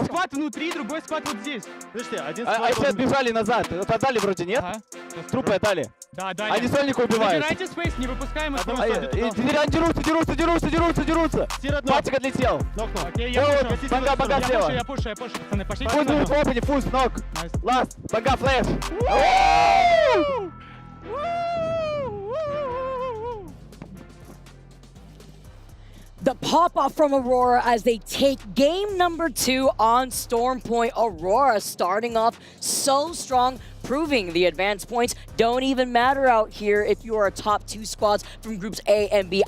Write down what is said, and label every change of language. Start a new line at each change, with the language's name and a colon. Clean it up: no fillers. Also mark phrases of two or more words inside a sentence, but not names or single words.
Russian: склад внутри, другой склад вот здесь. Подожди, один склад. А эти отбежали назад. Отдали вроде, нет? Трупы отдали. Да, да. Они сольника убивают. Забирайте спейс, не выпускаем их. Дерутся. Патик отлетел. Окей, я Бага слева. Я пушу, пацаны, пошли. Фуз, опени, фуз, ног. Ласт, бага, флэш.
English: The pop-off from Aurora as they take game number 2 on Storm Point. Aurora starting off so strong, proving the advanced points don't even matter out here if you are a top 2 squads from groups A and B.